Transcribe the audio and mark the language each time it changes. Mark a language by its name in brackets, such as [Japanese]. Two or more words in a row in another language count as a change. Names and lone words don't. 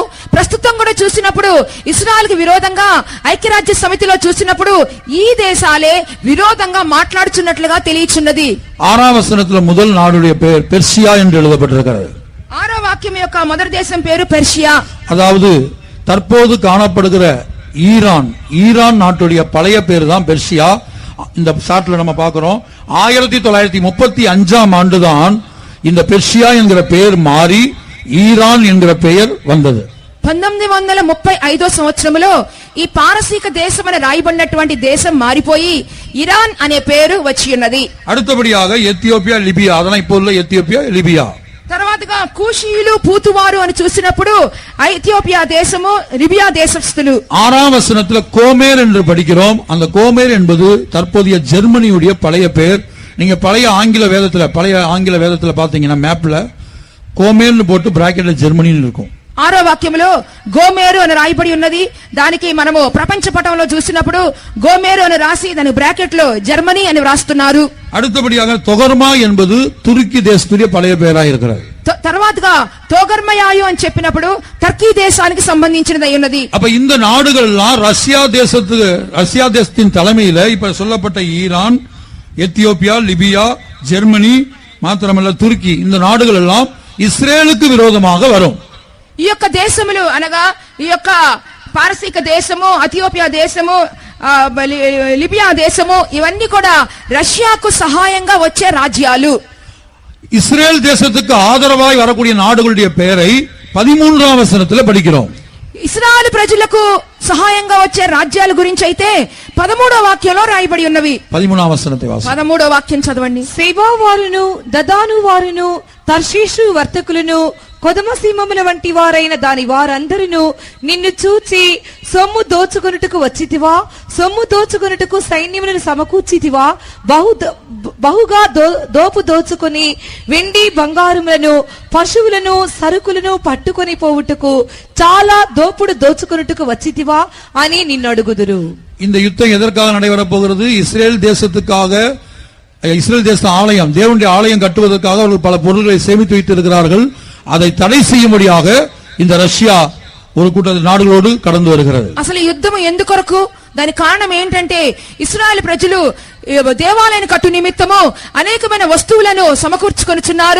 [Telugu] ప్రస్తుతం కూడా చూసినప్పుడు ఇస్రాయల్ కి విరోధంగా ఐక్యరాజ్య సమితిలో చూసినప్పుడు ఈ దేశాలే విరోధంగా మాట్లాడుచున్నట్లుగా తెలియచున్నది. [Tamil] 6ஆம் வசனத்துல முதல் நாடுடைய பெயர் பெர்சியா என்று எழுதப்பட்டிருக்கிறது. [Telugu] 6వ వాక్యం యొక్క మొదటి దేశం పేరు పెర్షియా. [Tamil] அதாவது தற்போது காணப்படுகிற ஈரான் நாட்டுடைய பழைய பேர் தான் பெர்சியா. இந்த சாட்ல நம்ம பார்க்கிறோம் 1935ஆம் ஆண்டுதான் இந்த பெர்ஷியா என்கிற பெயர் மாறி ஈரான் என்கிற பெயர் வந்தது. [Telugu] 1935 సంవత్సరంలో ఈ పారసీక దేశం అని రాయబడినటువంటి దేశం మారిపోయి ఇరాన్ అనే పేరు వచ్చి ఉన్నది. [Tamil] அடுத்தபடியாக எத்தியோப்பியா லிபியா, அதெல்லாம் இப்போ உள்ள எத்தியோப்பியா லிபியா. [Telugu] తర్వాతగా కూషీయులు పూతువారు అని చూసినప్పుడు ఐథియోపియా దేశము లిబియా దేశస్థులు. [Tamil] 6ஆம் வசனத்துல கோமேர் என்று படிக்கிறோம். அந்த கோமேர் என்பது தற்போதைய ஜெர்மனியுடைய பழைய பெயர். நீங்க பழைய ஆங்கில வேதத்துல பாத்தீங்கன்னா மேப்ல கோமேர்னு போட்டு பிராக்கெட்ல ஜெர்மனின்னு இருக்கும். [Telugu] 6వ వాక్యంలో గోమేరు అని రాయబడి ఉన్నది. దానికి మనము ప్రపంచ పటంలో చూసినప్పుడు గోమేరు అని రాసి దాని బ్రాకెట్ లో జర్మనీ అని వ్రాస్తున్నారు. [Tamil] அடுத்தபடியாக தொகர்மா என்பது துருக்கி தேசத்துடைய பழைய பெயராக இருக்கிறது. [Telugu] తర్వాతగా తోగర్మయాయు అని చెప్పినప్పుడు టర్కీ దేశానికి సంబంధించినది ఉన్నది. [Tamil] அப்ப இந்த நாடுகள் எல்லாம் ரஷ்யா தேசத்தின் தலைமையில இப்ப சொல்லப்பட்ட ஈரான், எத்தியோப்பியா, லிபியா, ஜெர்மனி, மாத்திரமல்ல துருக்கி, இந்த நாடுகள் எல்லாம் இஸ்ரேலுக்கு விரோதமாக வரும். [Telugu] ఈ యొక్క దేశములు అనగా ఈ యొక్క పారసీక దేశము, ఇథియోపియా దేశము, లిబియా దేశము ఇవన్నీ కూడా రష్యాకు సహాయంగా వచ్చే రాజ్యాలు. [Tamil] இஸ்ரேல் தேசத்துக்கு ஆதரவாய் வரக்கூடிய நாடுகளுடைய பெயரை 13ஆம் வசனத்தில் படிக்கிறோம். [Telugu] ఇశ్రాయేలు ప్రజలకు సహాయంగా వచ్చే రాజ్యాల గురించి అయితే 13వ వాక్యంలో రాయబడి ఉన్నవి. [Tamil] 13ஆம் வசனத்தை வாசி [Telugu] 13వ వాక్యం చదవండి. సేబా వారును దదాను వారును తర్షీషు వర్తకులను కొదమసీమముల వంటి వారైన దాని వారందరూ నిన్ను చూచి సొమ్ము దోచుకొనుటకు వచ్చితివా, సొమ్ము దోచుకొనుటకు సైన్యములను సమకూర్చితివా, బహుగా దోపు దోచుకొని వెండి బంగారములను పశువులను సరుకులను పట్టుకొని పోవుటకు చాలా దోపుడు దోచుకొనుటకు వచ్చితివా అని నిన్ను అడుగుదురు. [Tamil] இந்த யுத்தம் எதற்காக நடைபெறப் போகிறது? இஸ்ரேல் தேசத்துக்காக. இஸ்ரேல் தேச ஆலயம், தேவனுடைய ஆலயம் கட்டுவதற்காக அவர்கள் பல பொருட்களை சேமித்து வைத்திருக்கிறார்கள். அதை தடை செய்யும்படியாக இந்த రష్యా ஒரு கூட்ட நாடுகளோடு கடந்து வருகிறது. [Telugu] అసలు యుద్ధం ఎందుకొరకు? దాని కారణం ఏంటంటే ఇశ్రాయేలు ప్రజలు దేవాలయం కట్టు నిమిత్తము అనేకమైన వస్తువులను సమకూర్చుకొనుచున్నారు.